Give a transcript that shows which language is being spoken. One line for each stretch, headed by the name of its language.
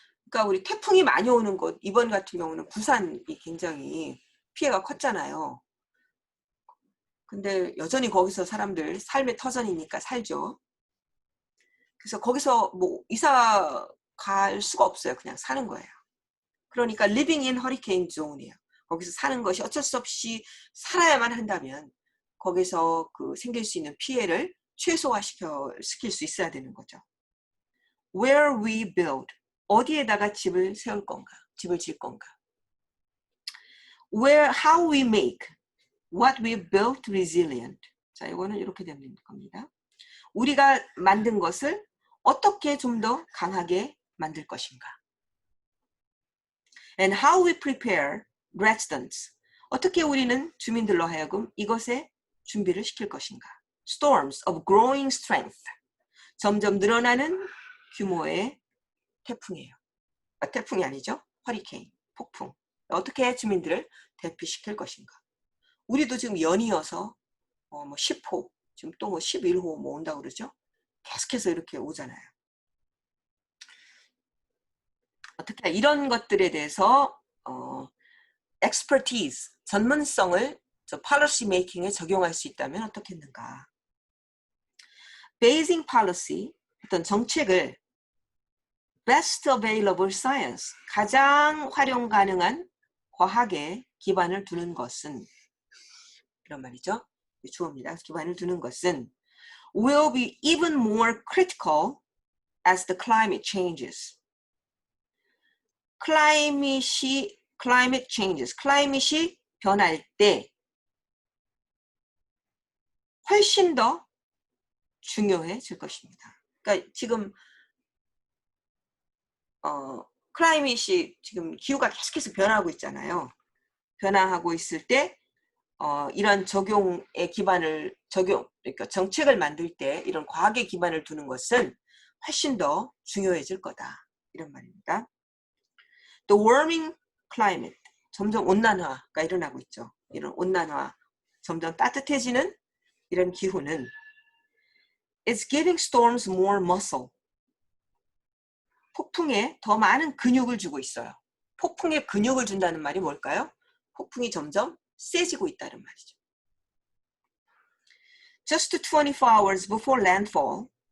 Korean: 그러니까 우리 태풍이 많이 오는 곳, 이번 같은 경우는 부산이 굉장히 피해가 컸잖아요. 근데 여전히 거기서 사람들 삶의 터전이니까 살죠. 그래서 거기서 뭐 이사 갈 수가 없어요. 그냥 사는 거예요. 그러니까
English: living in hurricane zone
Korean: 이에요. 거기서 사는 것이 어쩔 수 없이 살아야만 한다면 거기서 그 생길 수 있는 피해를 최소화시킬 수 있어야 되는 거죠.
English: Where we build,
Korean: 어디에다가 집을 세울 건가, 집을 지을 건가.
English: Where, how we make what we built resilient.
Korean: 자, 이거는 이렇게 되는 겁니다. 우리가 만든 것을 어떻게 좀 더 강하게 만들 것인가.
English: And how we prepare residents.
Korean: 어떻게 우리는 주민들로 하여금 이것에 준비를 시킬 것인가.
English: Storms of growing strength.
Korean: 점점 늘어나는 규모의 태풍이에요. 태풍이 아니죠. 허리케인, 폭풍. 어떻게 주민들을 대피시킬 것인가. 우리도 지금 연이어서 뭐 10호, 지금 또 뭐 11호 뭐 온다고 그러죠. 계속해서 이렇게 오잖아요. 어떻게 이런 것들에 대해서 expertise, 전문성을 저
English: policy making
Korean: 에 적용할 수 있다면 어떻겠는가.
English: Basing policy,
Korean: 어떤 정책을
English: best available science,
Korean: 가장 활용 가능한 과학에 기반을 두는 것은 이런 말이죠. 주어입니다. 기반을 두는 것은
English: will be even more critical as the climate changes. climate changes,
Korean: 클라이밋이 변할 때 훨씬 더 중요해질 것입니다. 그러니까 지금 클라이밋이 지금 기후가 계속해서 변하고 있잖아요. 변화하고 있을 때 이런 적용의 기반을 그러니까 정책을 만들 때 이런 과학의 기반을 두는 것은 훨씬 더 중요해질 거다. 이런 말입니다.
English: The warming climate,
Korean: 점점 온난화가 일어나고 있죠. 이런 온난화, 점점 따뜻해지는 이런 기후는
English: It's giving storms more muscle.
Korean: 폭풍에 더 많은 근육을 주고 있어요. 폭풍에 근육을 준다는 말이 뭘까요? 폭풍이 점점 세지고 있다는 말이죠.
English: Just 24 hours before landfall.